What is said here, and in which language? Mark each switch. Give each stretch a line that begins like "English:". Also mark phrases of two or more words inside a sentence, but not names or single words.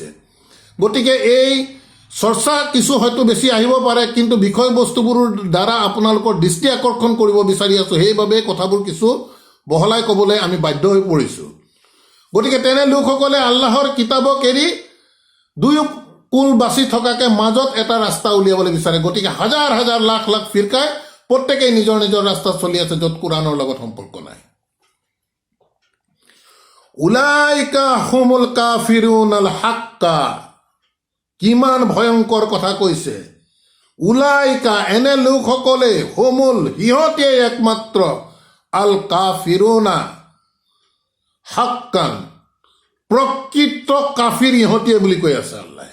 Assamese: গতিকে এই চৰ্চা কিছু হয়তো বেছি আহিব পাৰে, কিন্তু বিষয়বস্তুবোৰৰ দ্বাৰা আপোনালোকৰ দৃষ্টি আকৰ্ষণ কৰিব বিচাৰি আছোঁ, সেইবাবে কথাবোৰ কিছু বহলাই ক'বলৈ আমি বাধ্য হৈ পৰিছোঁ। গতিকে তেনে লোকসকলে আল্লাহৰ কিতাপক এৰি দুয়ো কুল বাছি থকাকে মাজত এটা ৰাস্তা উলিয়াবলৈ বিচাৰে। গতিকে হাজাৰ হাজাৰ লাখ লাখ ফিৰকাই প্ৰত্যেকেই নিজৰ নিজৰ ৰাস্তা চলি আছে য'ত কোৰাণৰ লগত সম্পৰ্ক নাই।
Arabic: أولئك هم الكافرون حقا,
Assamese: কিমান ভয়ংকৰ কথা কৈছে। উলাইকা এনে লোকসকলে, হুমুল সিহঁতে একমাত্ৰ,
Arabic: الكافرون حقا
Assamese: প্ৰকৃত কাফিৰ ইহঁতিয়ে বুলি কৈ আছে আল্লাহে।